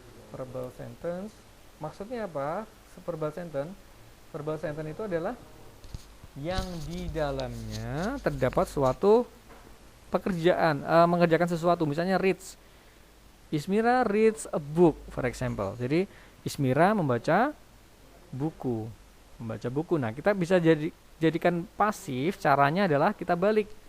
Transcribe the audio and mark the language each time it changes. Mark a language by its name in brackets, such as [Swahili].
[Indonesian] Verbal sentence maksudnya apa? Verbal sentence. Verbal sentence itu adalah yang di dalamnya terdapat suatu pekerjaan, mengerjakan sesuatu. Misalnya reads. [English] Ismira reads a book, for example. [Indonesian] Jadi Ismira membaca buku. Nah, kita bisa jadikan pasif. Caranya adalah kita balik.